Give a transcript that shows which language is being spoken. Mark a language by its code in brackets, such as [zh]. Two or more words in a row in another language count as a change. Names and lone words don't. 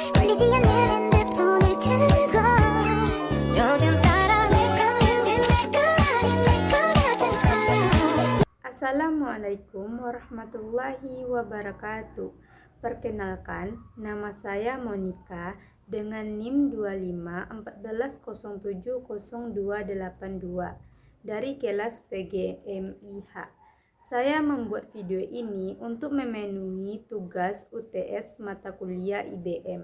[ko] 보이지 않는 듯 손을 들고 요즘 따라 내거 아닌 내거 같은 [ar] السلام عليكم ورحمة الله وبركاته. [id] Perkenalkan, nama saya Monica dengan NIM 2514070282 dari kelas PGMIH. Saya membuat video ini untuk memenuhi tugas UTS mata kuliah IBM.